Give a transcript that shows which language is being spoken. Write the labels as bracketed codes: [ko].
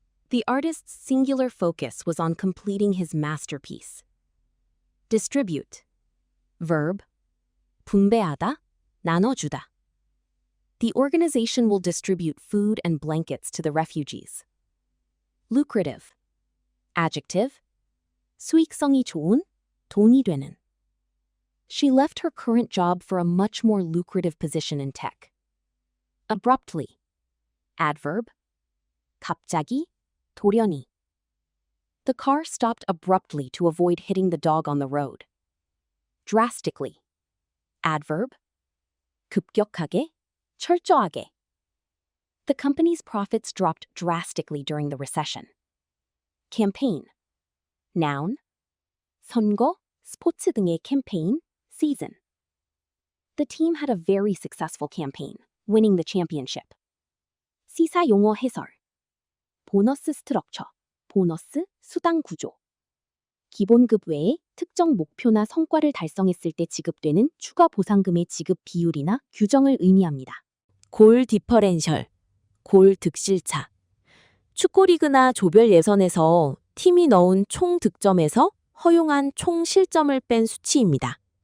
[en] The artist's singular focus was on completing his masterpiece. Distribute. Verb. [ko] 분배하다, 나눠주다. [en] The organization will distribute food and blankets to the refugees. Lucrative. Adjective. [ko] 수익성이 좋은, 돈이 되는. [en] She left her current job for a much more lucrative position in tech. Abruptly. Adverb. [ko] 갑자기, 돌연히. [en] The car stopped abruptly to avoid hitting the dog on the road. Drastically. Adverb. [ko] 급격하게, 철저하게. [en] The company's profits dropped drastically during the recession. Campaign. Noun. [ko] 선거, 스포츠 등의 캠페인, season. [en] The team had a very successful campaign, winning the championship. [ko] 시사 용어 해설. 보너스 스트럭처, 보너스 수당 구조. 기본급 외에 특정 목표나 성과를 달성했을 때 지급되는 추가 보상금의 지급 비율이나 규정을 의미합니다. 골 디퍼렌셜, 골 득실차. 축구리그나 조별 예선에서 팀이 넣은 총 득점에서 허용한 총 실점을 뺀 수치입니다.